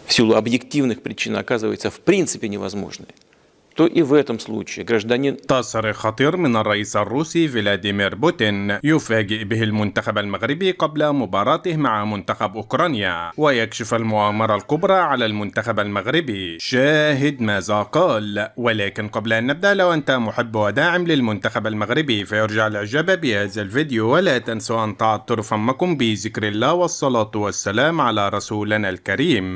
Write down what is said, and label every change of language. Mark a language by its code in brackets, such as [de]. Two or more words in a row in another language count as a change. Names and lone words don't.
[ru] в силу объективных причин оказывается в принципе невозможной, то и в этом случае гражданин [ar] تصريح خطير من الرئيس الروسي فلاديمير بوتين يفاجئ به المنتخب المغربي قبل مباراته مع منتخب أوكرانيا ويكشف المؤامرة الكبرى على المنتخب المغربي. شاهد ماذا قال. ولكن قبل أن نبدأ، لو أنت محب وداعم للمنتخب المغربي فيرجع الإعجاب بهذا الفيديو، ولا تنسوا أن تعطروا فمكم بذكر الله والصلاة والسلام على رسولنا الكريم.